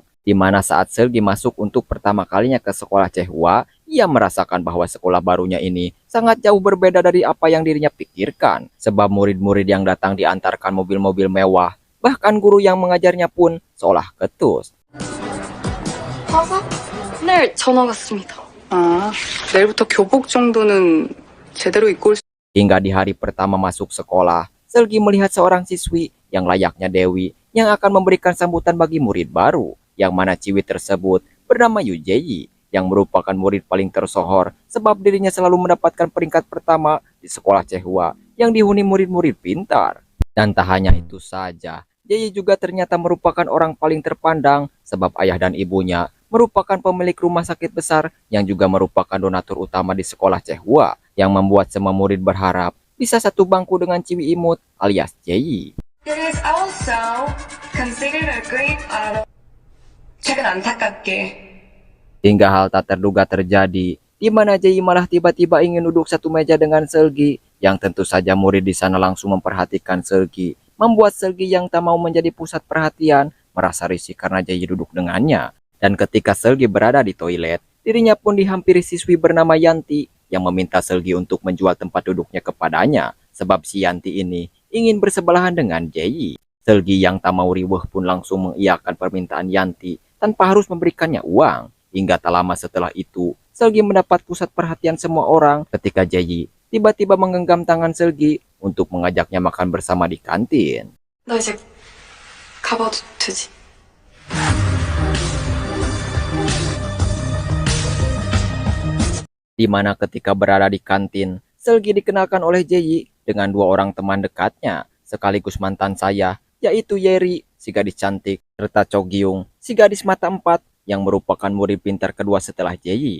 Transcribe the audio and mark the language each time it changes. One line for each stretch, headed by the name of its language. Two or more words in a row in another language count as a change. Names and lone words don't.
Indonesian: Di mana saat Seulgi masuk untuk pertama kalinya ke sekolah Changhua, ia merasakan bahwa sekolah barunya ini sangat jauh berbeda dari apa yang dirinya pikirkan, sebab murid-murid yang datang diantarkan mobil-mobil mewah, bahkan guru yang mengajarnya pun seolah ketus.
Korean: 화사? 네, 전화 왔습니다. 아, 내일부터 교복 정도는 제대로 입고 올 수...
Indonesian: Hingga di hari pertama masuk sekolah, Seulgi melihat seorang siswi yang layaknya Dewi yang akan memberikan sambutan bagi murid baru, yang mana ciwi tersebut bernama Yu Jae-yi, yang merupakan murid paling tersohor sebab dirinya selalu mendapatkan peringkat pertama di sekolah Changhua yang dihuni murid-murid pintar. Dan tak hanya itu saja, Jae juga ternyata merupakan orang paling terpandang sebab ayah dan ibunya merupakan pemilik rumah sakit besar yang juga merupakan donatur utama di sekolah Changhua, yang membuat semua murid berharap bisa satu bangku dengan ciwi imut alias Jae.
English: It is also considered a great honor.
Korean: 최근 안타깝게
Indonesian: Hingga hal tak terduga terjadi, di mana Jae malah tiba-tiba ingin duduk satu meja dengan Seulgi, yang tentu saja murid di sana langsung memperhatikan Seulgi, membuat Seulgi yang tak mau menjadi pusat perhatian merasa risih karena Jayi duduk dengannya. Dan ketika Selgi berada di toilet, dirinya pun dihampiri siswi bernama Yanti yang meminta Selgi untuk menjual tempat duduknya kepadanya, sebab si Yanti ini ingin bersebelahan dengan Jayi. Selgi yang tak mau riweuh pun langsung mengiyakan permintaan Yanti tanpa harus memberikannya uang. Hingga tak lama setelah itu, Selgi mendapat pusat perhatian semua orang ketika Jayi tiba-tiba menggenggam tangan Selgi untuk mengajaknya makan bersama di kantin.
Korean: 나 이제 가봐도 되지?
Indonesian: Di mana ketika berada di kantin, Selgi dikenalkan oleh Jayi dengan dua orang teman dekatnya, sekaligus mantan saya, yaitu Yeri, si gadis cantik, serta Cho Gyung, si gadis mata empat, yang merupakan murid pintar kedua setelah Jayi.